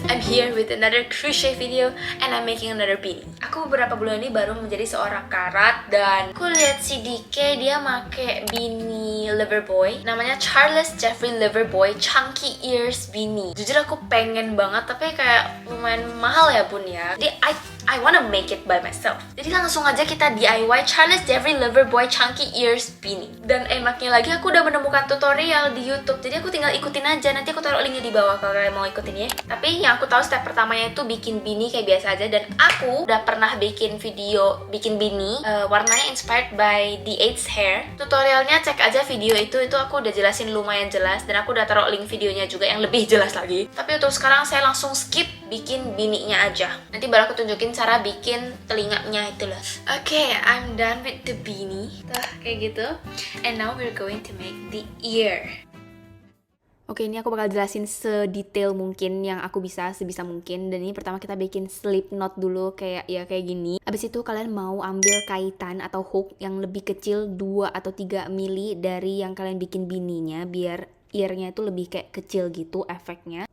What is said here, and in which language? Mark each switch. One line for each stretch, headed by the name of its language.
English: here with another crochet video and I'm making another beanie.
Indonesian: Aku beberapa bulan ini baru menjadi seorang karat dan aku lihat si DK dia make beanie Loverboy. Namanya Charles Jeffrey Loverboy Chunky Ears Beanie. Jujur aku pengen banget tapi kayak lumayan mahal ya bun ya. Jadi
English: I wanna make it by myself.
Indonesian: Jadi langsung aja kita DIY Charles Jeffrey Loverboy Chunky Ears Beanie. Dan enaknya lagi aku udah menemukan tutorial di YouTube. Jadi aku tinggal ikutin aja. Nanti aku taruh linknya di bawah kalau kalian mau ikutin ya. Tapi yang aku tahu step pertamanya itu bikin beanie kayak biasa aja. Dan aku udah pernah bikin video bikin beanie warnanya inspired by The Eighth Hair. Tutorialnya cek aja video itu aku udah jelasin lumayan jelas. Dan aku udah taruh link videonya juga yang lebih jelas lagi. Tapi untuk sekarang saya langsung skip bikin beanie-nya aja. Nanti baru aku tunjukin cara bikin telinganya itu loh.
English: Oke, I'm done with the beanie.
Indonesian: Tuh, kayak gitu.
English: And now we're going to make the ear.
Indonesian: Oke, ini aku bakal jelasin sedetail mungkin yang aku bisa, sebisa mungkin. Dan ini pertama kita bikin slip knot dulu kayak gini. Abis itu kalian mau ambil kaitan atau hook yang lebih kecil 2 atau 3 mili dari yang kalian bikin beanie-nya biar earnya itu lebih kayak kecil gitu efeknya.